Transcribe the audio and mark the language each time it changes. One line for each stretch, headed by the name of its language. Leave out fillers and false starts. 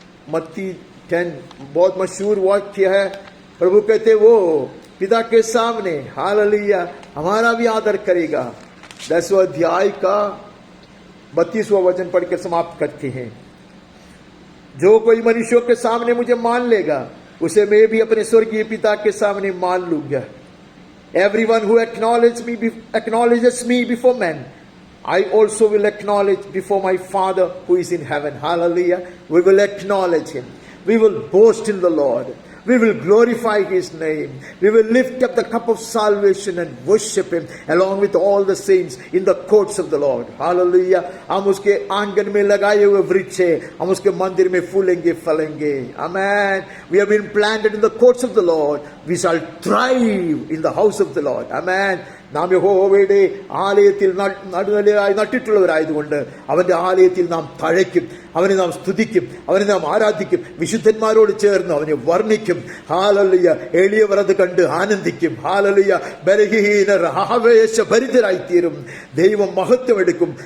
Hindi: मत्ती 10 बहुत मशहूर वाक्य है. प्रभु कहते वो पिता के सामने, हालेलुया, हमारा भी आदर करेगा. 10 अध्याय का 32वां वचन पढ़ के समाप्त करते हैं. जो कोई मनुष्यों के सामने मुझे मान लेगा, उसे मैं भी अपने स्वर्गीय पिता के सामने मान लूंगा.
English: Everyone who acknowledges me before men, I also will acknowledge before my Father who is in heaven. Hallelujah. We will acknowledge Him. We will boast in the Lord. We will glorify His name. We will lift up the cup of salvation and worship Him along with all the saints in the courts of the Lord. Hallelujah.
Hindi: हम उसके आंगन में लगाए हुए वृक्ष हैं, हम उसके मंदिर में फूलेंगे फलेंगे.
English: Amen. We have been planted in the courts of the Lord. We shall thrive in the house of the Lord. Amen.
Malayalam: നാം യഹോവയുടെ ആലയത്തിൽ നടുനിലയായി നട്ടിട്ടുള്ളവരായതുകൊണ്ട് അവന്റെ ആലയത്തിൽ നാം തഴയ്ക്കും, അവനെ നാം സ്തുതിക്കും, അവനെ നാം ആരാധിക്കും, വിശുദ്ധന്മാരോട് ചേർന്ന് അവനെ വർണ്ണിക്കും. ഹാലലുയ. എളിയവർ അത് കണ്ട് ആനന്ദിക്കും. ഹാലലുയ. ബലഹീനർ ആവേശഭരിതരായിത്തീരും. ദൈവം മഹത്വം എടുക്കും.